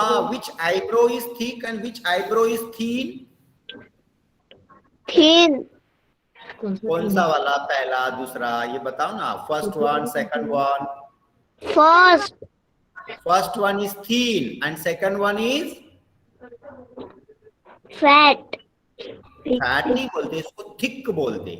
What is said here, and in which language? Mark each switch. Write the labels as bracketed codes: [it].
[en] Which eyebrow is thick and which eyebrow is thin? Thin. [hi] कौन सा वाला, पहला दूसरा, ये बताओ ना. [en] First one, second one. First. First one is thin and second one is Fat. [hi] Fat नहीं बोलते, इसको थिक बोलते.